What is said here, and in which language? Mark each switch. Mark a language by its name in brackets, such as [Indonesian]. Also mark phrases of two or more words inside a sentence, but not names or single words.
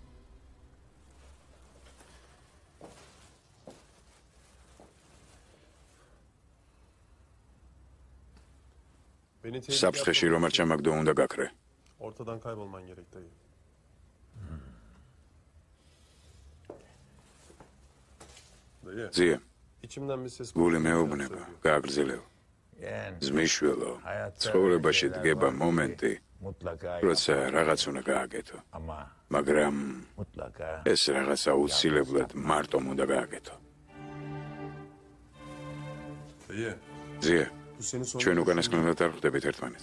[Georgian] საფრთხეში რომ არ ჩამაგდო უნდა გაქრე. [Turkish] Ortadan kaybolman gerek dayı. [Georgian] ძია? [Turkish] İçimden bir ses. [Georgian] გული მეუბნება, გააგრძელებ. ძმისშვილო, ცხოვრებაში დგება მომენტი, როცა რაღაც უნდა გააკეთო. მაგრამ ეს რაღაცა აუცილებლად მარტომ უნდა გააკეთო. ძია, ჩვენ უკანასკნელად არ ხვდებით ერთმანეთს.